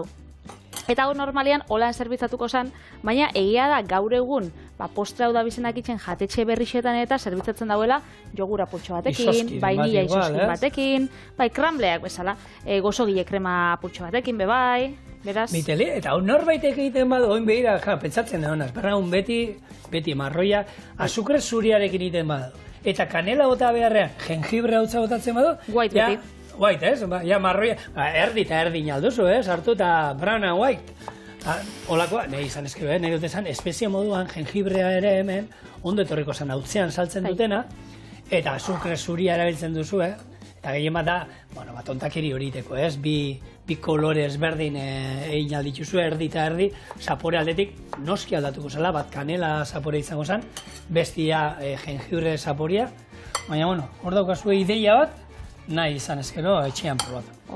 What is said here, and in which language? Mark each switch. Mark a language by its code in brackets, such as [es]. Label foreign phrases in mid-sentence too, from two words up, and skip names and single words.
[eu] Eta hau normalian holan zerbitzatuko zen, baina egia da gaur egun postre hau da bizenak itzen jatetxe berrixetan eta zerbitzatzen dauela jogura pultxo batekin, vainilla izoskin batekin, krambleak bezala, gozogile krema pultxo batekin, bebai, beraz... Mitele, eta hau norbaitek egiten badu, oin behira, pentsatzen da honaz, berragun beti marroia, azukre zuriarekin egiten badu. Eta kanela bota beharrean, jengibre hautza botatzen badu... White beti. White, ez? Marroia, erdi eta erdin alduzu, ez? Hartu eta [en] brown and white. [eu] Olakoa, nahi izan eskero, nahi dut esan, espezie moduan jengibrea ere hemen, ondo etorriko zen hautzean saltzen dutena, eta azukre zuria erabiltzen duzu, eta gehien bat da, tontakeri horiteko, ez? Bi kolore ezberdin egin aldituzu, erdi eta erdi, zapore aldetik noski aldatuko zela, bat kanela zapore izango zen, bestia jengibre zaporea, baina, hor daukazue ideia bat, nahi izan ezkero etxean probatu.